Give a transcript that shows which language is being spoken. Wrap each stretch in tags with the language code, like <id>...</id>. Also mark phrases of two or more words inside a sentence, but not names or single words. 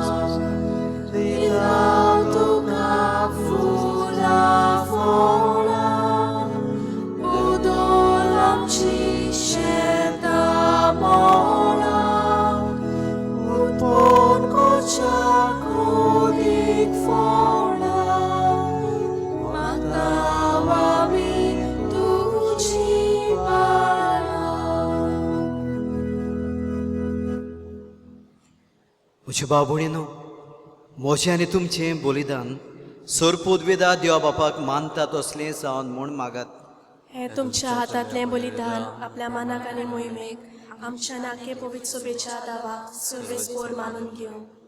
<kok>Vidautu kafula fola, Budol amchi sheta mola, Utpon kocha krudik fola, Matawami tuji bala. म्हज्या बाबुणीनो, मोशें आनी तुमचें बलिदान सोरपोदवेदा देवा बापाक मानता तसलें जावन म्हूण मागात. हे तुमच्या हातांतलें बलिदान आपल्या मनाक आनी मोहिमेक आमच्या नाके पवित्र सभेच्या दावाक सर्वेस्पोर मानून घेवं.</kok>